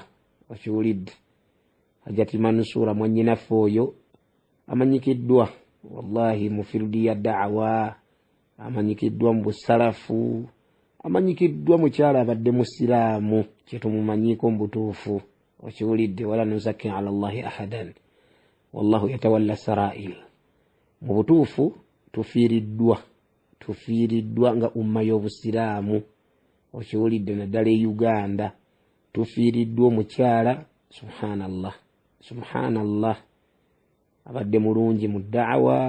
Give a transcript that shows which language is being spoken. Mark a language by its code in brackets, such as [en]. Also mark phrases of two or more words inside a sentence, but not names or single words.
[lg] Wakiwulidde Hajati Mansura mwannyinaffe oyo amanyikiddwa wallahi mu firudi ya da'wa, amanyikiddwa mu busalafu, amanyikiddwa mukyala abadde musiraamu kyetumumanyiko mu butuufu. [ar] Wakiwulidde ولا نزكي على الله أحدا والله يتولى السرائر. [lg] Mu butuufu tufiiriddwa nga umma y'obusiraamu. Wakiwulidde naddala e Uganda tufiiriddwa omukyala subhanallah abadde mulungi mu da'wa.